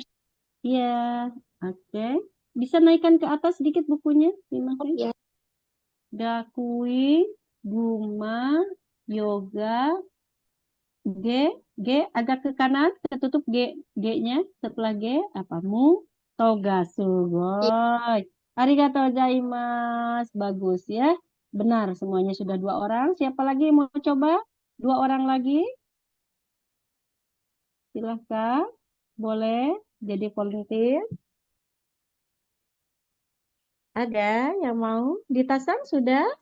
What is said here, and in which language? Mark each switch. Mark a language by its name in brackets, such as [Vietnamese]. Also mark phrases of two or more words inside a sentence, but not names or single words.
[Indonesian] Iya, oke. Bisa naikkan ke atas sedikit bukunya? Terima kasih. Ya. Gakui, Guma, Yoga, G, G agak ke kanan, ketutup G-nya. Setelah G, apa? Mu, Toga, Sugoi. [Japanese] ありがとうございます. [Indonesian] Bagus ya. Benar, semuanya sudah 2 orang. Siapa lagi yang mau coba? 2 orang lagi? Silahkan. Boleh jadi volunteer. Ada yang mau? Ditasang sudah?